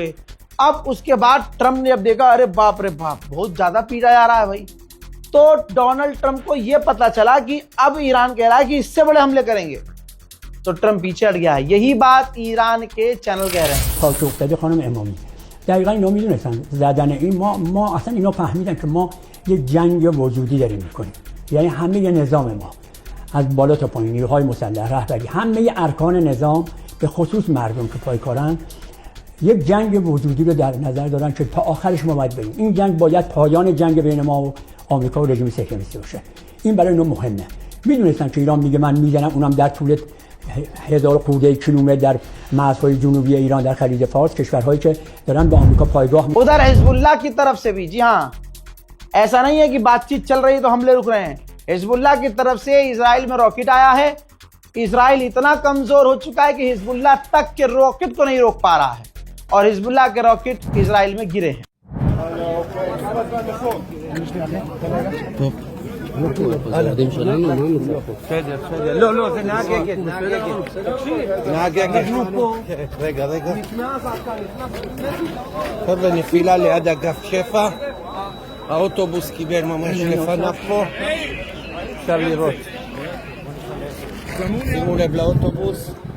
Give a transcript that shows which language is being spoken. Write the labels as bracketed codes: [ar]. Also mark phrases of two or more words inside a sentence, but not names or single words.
[hi] अब उसके बाद ट्रंप ने अब देखा, अरे बाप रे बाप, बहुत ज्यादा पीटा जा रहा है भाई। तो डोनाल्ड ट्रंप को यह पता चला कि अब ईरान कह रहा है कि इससे बड़े हमले करेंगे, तो ट्रंप पीछे हट गया है। यही बात ईरान के चैनल कह रहे हैं। [fa] دقیقا اینا میدونستن زدن این ما اصلا اینا فهمیدن که ما یه جنگ وجودی داریم میکنیم، یعنی همه ی نظام ما از بالا تا پایین، نیروهای مسلح، رهبری، همه ی ارکان نظام به خصوص مردم که پایکارن یک جنگ وجودی رو در نظر دارن که تا آخرش ما باید بریم. این جنگ باید پایان جنگ بین ما و آمریکا و رژیم صهیونیستی باشه. این برای اینا مهمه. میدونستن که ایران میگه من میزنم، اونم در طول 1000 خورده کیلومتر در مرزهای جنوبی ایران در خلیج فارس، کشورهایی که دارن به آمریکا پایگاه. [hi] उधर हिजबुल्लाह की तरफ से भी, जी हाँ, ऐसा नहीं है कि बातचीत चल रही है तो हमले रुक रहे हैं। हिजबुल्लाह की तरफ से इजराइल में रॉकेट आया है। इजराइल इतना कमजोर हो चुका है कि हिजबुल्लाह तक के रॉकेट को नहीं रोक पा रहा है, और हिजबुल्लाह के रॉकेट इजराइल में गिरे हैं। [ar] القديم شلون [he] לא, זה נהג אגד. נהג אגד. רגע. חבר'ה, נפילה ליד אגף שפע. האוטובוס קיבל ממש לפניו פה. אפשר לראות. שימו לב לאוטובוס.